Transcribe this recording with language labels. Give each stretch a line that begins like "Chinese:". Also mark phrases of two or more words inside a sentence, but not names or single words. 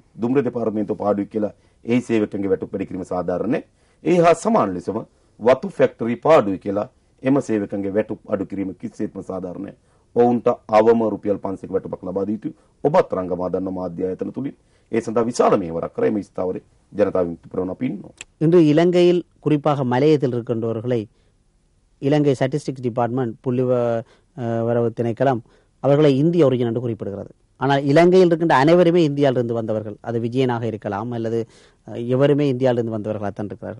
Sinhala: දුම්රිය දෙපාර්තමේන්තුව පාඩුයි කියලා ඒ සේවකයන්ගේ වැටුප් වැඩි කිරීම සාධාරණනේ. ඒ හා සමාන ලෙසම වතු ෆැක්ටරි පාඩුයි කියලා එම සේවකයන්ගේ වැටුප් අඩු කිරීම කිසිසේත්ම සාධාරණ නැහැ. ඔවුන්ට අවම රුපියල් 500ක වැටුපක් ලබා දී යුතුයි. ඔබත් රංගමා දන්න මාධ්‍ය ආයතන තුලින් ඒ සඳහා විශාල මෙහෙවරක් කරේ මේ ස්ථාවරේ ජනතා විමුක්ති පෙරමුණ අපි ඉන්නවා.
Tamil: இன்று இலங்கையில் குறிப்பாக மலையத்தில் இருக்கின்றவர்களை இலங்கை
English: Statistics Department
Tamil: புள்ளி வரவு திணைக்களம் அவர்களை இந்திய ஒரிஜின் என்று குறிப்பிடுகிறது. ஆனால் இலங்கையில் இருக்கின்ற அனைவருமே இந்தியாவிலிருந்து வந்தவர்கள். அது விஜயனாக இருக்கலாம் அல்லது எவருமே இந்தியாவிலிருந்து வந்தவர்களாகத்தான் இருக்கிறார்கள்.